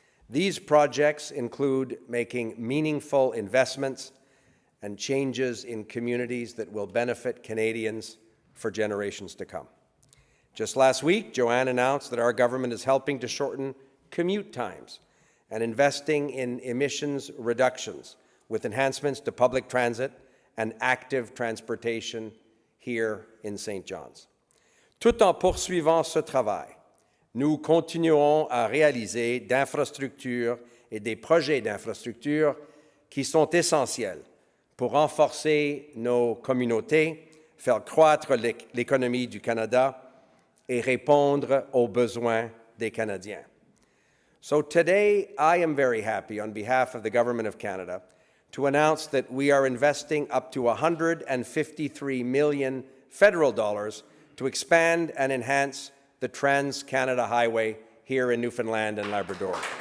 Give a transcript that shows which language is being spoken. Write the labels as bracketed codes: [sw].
[en] These projects include making meaningful investments and changes in communities that will benefit Canadians for generations to come. Just last week, Joanne announced that our government is helping to shorten commute times and investing in emissions reductions with enhancements to public transit and active transportation here in St. John's. [fr] Tout en poursuivant ce travail, nous continuerons à réaliser d'infrastructures et des projets d'infrastructures qui sont essentiels pour renforcer nos communautés, faire croître l'économie du Canada et répondre aux besoins des Canadiens. [en] So today, I am very happy on behalf of the Government of Canada to announce that we are investing up to $153 million federal dollars to expand and enhance the Trans-Canada Highway here in Newfoundland and Labrador.